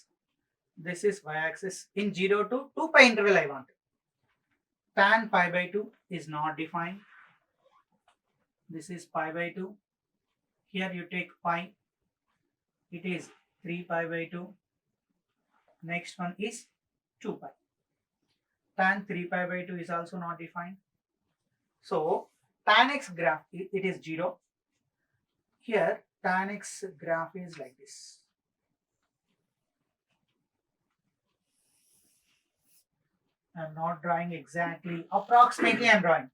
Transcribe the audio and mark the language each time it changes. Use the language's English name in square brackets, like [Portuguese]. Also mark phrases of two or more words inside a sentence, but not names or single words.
[English] This is y-axis. In 0 to 2 pi interval I want. Tan pi by 2 is not defined. This is pi by 2. Here you take pi. It is 3 pi by 2. Next one is 2 pi. tan 3 pi by 2 is also not defined. So tan x graph, it is 0. Here tan x graph is like this. I am not drawing exactly, approximately I am drawing.